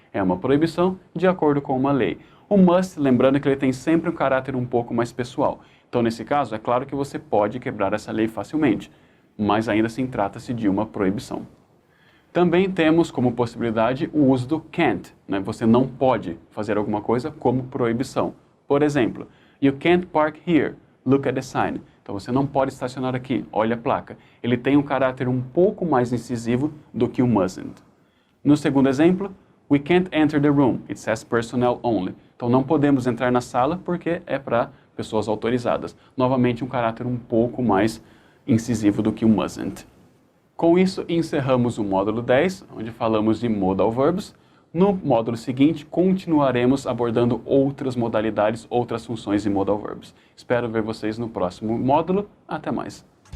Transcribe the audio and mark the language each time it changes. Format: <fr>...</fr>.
<pt>é uma proibição de acordo com uma lei. O must, lembrando que ele tem sempre um caráter um pouco mais pessoal. Então, nesse caso, é claro que você pode quebrar essa lei facilmente, mas ainda assim trata-se de uma proibição. Também temos como possibilidade o uso do can't, né? Você não pode fazer alguma coisa como proibição. Por exemplo,</pt> <en>you can't park here, look at the sign.</en> <pt>Então você não pode estacionar aqui, olha a placa. Ele tem um caráter um pouco mais incisivo do que o mustn't. No segundo exemplo,</pt> <en>we can't enter the room, it says personnel only.</en> <pt>Então não podemos entrar na sala porque é para pessoas autorizadas. Novamente um caráter um pouco mais incisivo do que o mustn't. Com isso, encerramos o módulo 10, onde falamos de modal verbs. No módulo seguinte, continuaremos abordando outras modalidades, outras funções de modal verbs. Espero ver vocês no próximo módulo. Até mais!</pt>